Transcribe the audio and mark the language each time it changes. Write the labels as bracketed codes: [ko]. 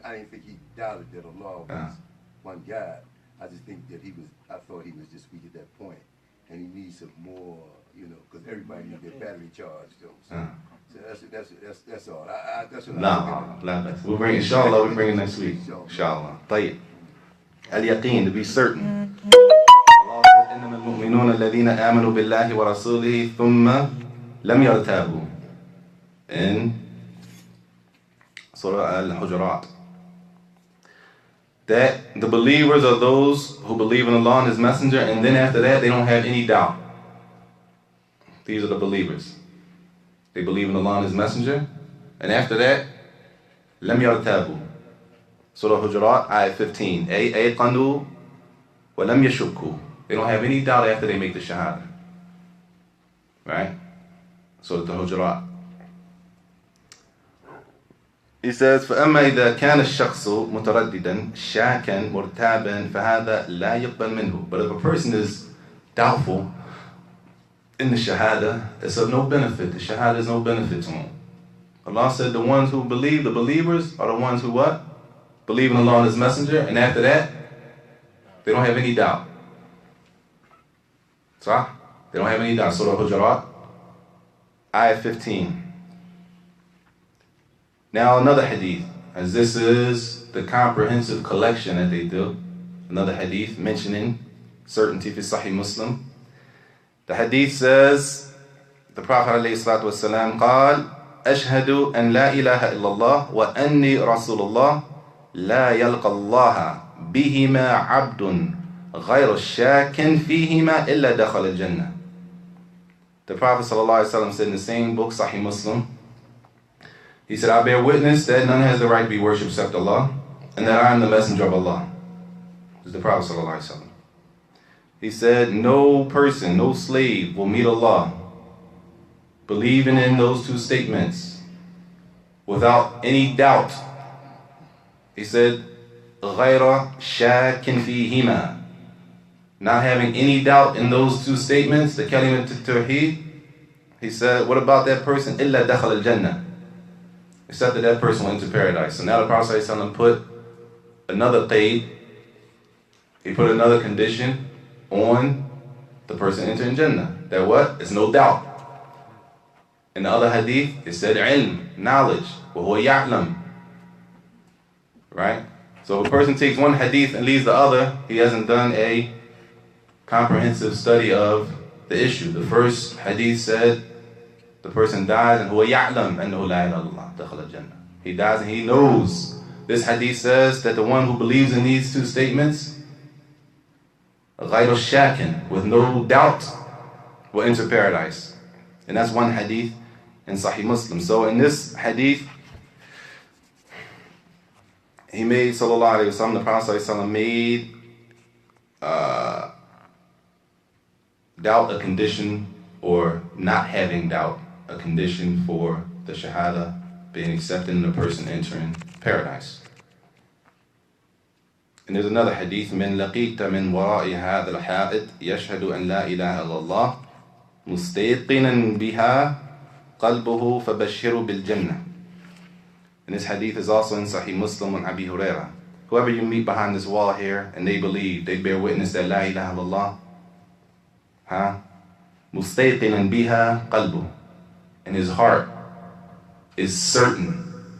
[en] I didn't think he doubted that Allah was one God. I just think that I thought he was just weak at that point, and he needs some more, because everybody needs their battery charged, though. So that's all. That's what No, we'll bring it, inshallah, we'll bring it next week. Inshallah. [ar] طيب. [en] Al-yaqeen, to be certain. Allah said, [ar] إِنَّمَا الْمُؤْمِنُونَ الَّذِينَ آمَنُوا بِاللَّهِ وَرَسُولِهِ ثُمَّ لَمْ يَرْتَابُوا. [en] In Surah Al-Hujurat. That the believers are those who believe in Allah and His Messenger, and then after that they don't have any doubt. These are the believers. They believe in Allah and His Messenger, and after that, [ar] لَمْ يَرْتَابُوا. [en] Surah Hujurat, ayat 15. [ar] أَيْقَنُوا وَلَمْ يَشُكُّوا. [en] They don't have any doubt after they make the Shahadah. Right? Surah Hujurat. [ar] He says, فَأَمَّا إِذَا كَانَ الشَّخْصُ مُتَرَدِّدًا شَاكًا مُرْتَابًا فَهَذَا لَا يُقْبَلْ مِنْهُ. [en] But if a person is doubtful, in the Shahadah, it's of no benefit. The Shahadah is no benefit to him. Allah said the ones who believe, the believers, are the ones who what? Believe in Allah and His Messenger, and after that, they don't have any doubt. So, they don't have any doubt. Surah Hujurat, Ayah 15. Now another hadith, as this is the comprehensive collection that they do. Another hadith mentioning certainty fi Sahih Muslim. The hadith says, the Prophet [ar] ﷺ قال أشهد أن لا إله إلا الله وأني رسول الله لا يلقى الله بهما عبد غير الشاك فيهما إلا دخل الجنة. [en] The Prophet ﷺ said in the same book, Sahih Muslim, he said, I bear witness that none has the right to be worshipped except Allah, and that I am the messenger of Allah. This is the Prophet ﷺ. He said, no person, no slave will meet Allah believing in those two statements without any doubt. He said, [ar] غَيْرَ شَاكٍ فِيهِمَا, [en] not having any doubt in those two statements, the kalimat al-tawheed. He said, what about that person? [ar] إِلَّا دَخَلَ الْجَنَّةِ, [en] except that that person went into paradise. So now the Prophet ﷺ put another qaid, he put another condition on the person entering Jannah. That what? It's no doubt. In the other hadith, it said ilm, knowledge. [ar] وَهُوَ يَعْلَمُ. [en] Right? So if a person takes one hadith and leaves the other, he hasn't done a comprehensive study of the issue. The first hadith said the person dies and [ar] هُوَ يَعْلَمُ أَنَّهُ لَا إِلَهَ إِلَّا اللَّهُ دَخَلَ الْجَنَّةِ. [en] He dies and he knows. This hadith says that the one who believes in these two statements, [ar] غَيْرُ الشَّاكٍ, [en] with no doubt, will enter paradise. And that's one hadith in Sahih Muslim. So in this hadith, he made, sallallahu alayhi wa sallam, the Prophet sallallahu made doubt a condition, or not having doubt a condition for the Shahadah being accepted and the person entering paradise. And there's another hadith, [ar] من لقيت من وراء هذا الحائط يشهد أن لا إله إلا الله مستيقنا بها قلبه فبشره بالجنة. [en] And this hadith is also in Sahih Muslim on Abi Hurairah. Whoever you meet behind this wall here and they believe, they bear witness that La ilaha illallah, [ar] مستيقنا بها قلبه, [en] and his heart is certain.